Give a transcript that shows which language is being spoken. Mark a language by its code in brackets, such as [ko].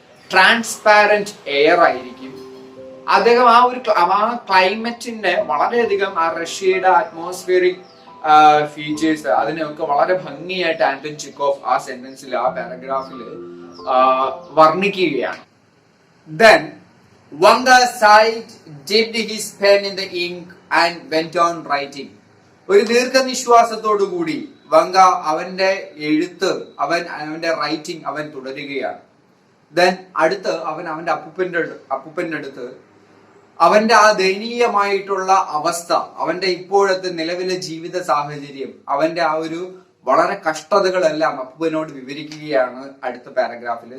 [ml] Transparent air ആയിരിക്കും. അദ്ദേഹം ആ ക്ലൈമറ്റിന്റെ വളരെയധികം ആ റഷ്യയുടെ അറ്റ്മോസ്ഫിയറിക് ഫീച്ചേഴ്സ് അതിനെയൊക്കെ വളരെ ഭംഗിയായിട്ട് ആന്റൺ ചെക്കോഫ് ആ സെന്റൻസിൽ, ആ പാരഗ്രാഫിൽ വർണ്ണിക്കുകയാണ്. [en] Then Vanka sighed, dipped his pen in the ink and went on writing. [ml] ഒരു ദീർഘനിശ്വാസത്തോടു കൂടി വങ്ക അവന്റെ എഴുത്ത്, അവന്റെ റൈറ്റിംഗ് അവൻ തുടരുകയാണ്. ദെൻ അടുത്ത് അവൻ അവന്റെ അപ്പൂപ്പന്റെ അടുത്ത് അവന്റെ ആ ദയനീയമായിട്ടുള്ള അവസ്ഥ, അവന്റെ ഇപ്പോഴത്തെ നിലവിലെ ജീവിത സാഹചര്യം, അവന്റെ ആ ഒരു വളരെ കഷ്ടതകളെല്ലാം അപ്പൂപ്പനോട് വിവരിക്കുകയാണ് അടുത്ത പാരഗ്രാഫിൽ.